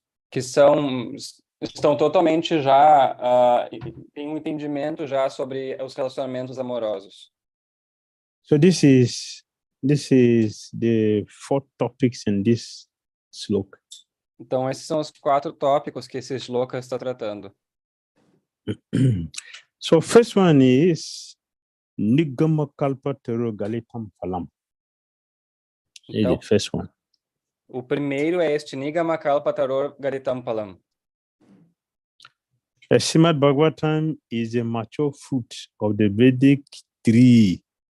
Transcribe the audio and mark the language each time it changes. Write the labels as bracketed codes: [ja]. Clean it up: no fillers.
[pt] Que estão totalmente já, têm um entendimento já sobre os relacionamentos amorosos. [en] So this is the 4 topics in this sloka. [pt] Então, esses são os 4 tópicos que esse shloka está tratando. [en] So first one is Nigama Kalpataru Galitam Phalam. [pt] Então, [en] the first one. [pt] O primeiro é este Nigama Kalpataror Garitam Palam. [en] The Srimad-Bhagavatam is a mature fruit of the Vedic tree.